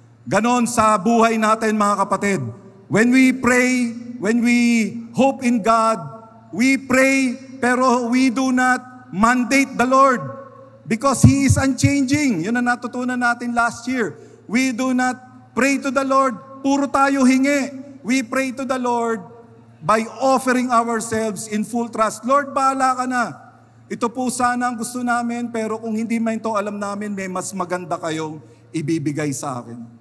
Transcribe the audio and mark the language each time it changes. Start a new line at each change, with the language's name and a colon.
Filipino: Ganon sa buhay natin, mga kapatid.
English: When we pray, when we hope in God, we pray pero we do not mandate the Lord because He is unchanging.
Filipino: Yun ang natutunan natin last year.
English: We do not pray to the Lord,
Filipino: puro tayo hingi.
English: We pray to the Lord by offering ourselves in full trust.
Filipino: Lord, bahala ka na. Ito po sana ang gusto namin, pero kung hindi man ito alam namin, may mas maganda kayong ibibigay sa akin.